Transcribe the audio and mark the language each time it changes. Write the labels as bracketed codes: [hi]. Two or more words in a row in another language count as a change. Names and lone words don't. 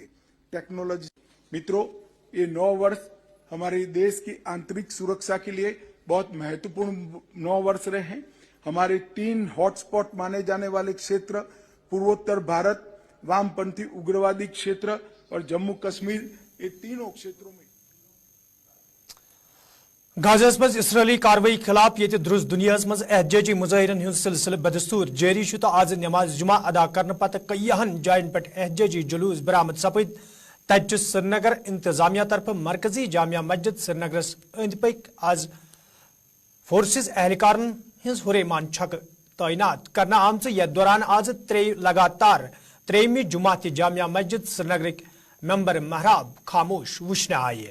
[hi] टेक्नोलॉजी, मित्रों, ये 9 वर्ष हमारे देश की आंतरिक सुरक्षा के लिए बहुत महत्वपूर्ण 9 वर्ष रहे हैं। हमारे 3 हॉटस्पॉट माने जाने वाले क्षेत्र पूर्वोत्तर भारत, वामपंथी उग्रवादी क्षेत्र और जम्मू कश्मीर, ये तीनों क्षेत्रों में [ks] गाजा मज इसराइली कार्रवाई खिलाफ ये दुरुस्त दुनिया मज एहतजाजी मुजाहिरन हुंद सिलसिल बदस्तूर जारी तो आज नमाज जुमा अदा करने पत कईहन जायन पे एहतजाजी जुलूस बरामद सपद। तत श्रीनगर इंतजामिया तरफ मरकजी जामिया मस्जिद श्रीनगरस अंद पक आज फोर्सेस एहलकारन हिंस हुरेमान छक तैनात करना आम यथ दौरान आज लगातार 3वीं जुमा जामिया मस्जिद श्रीनगर मेंबर महराब खामोश वुचन आये।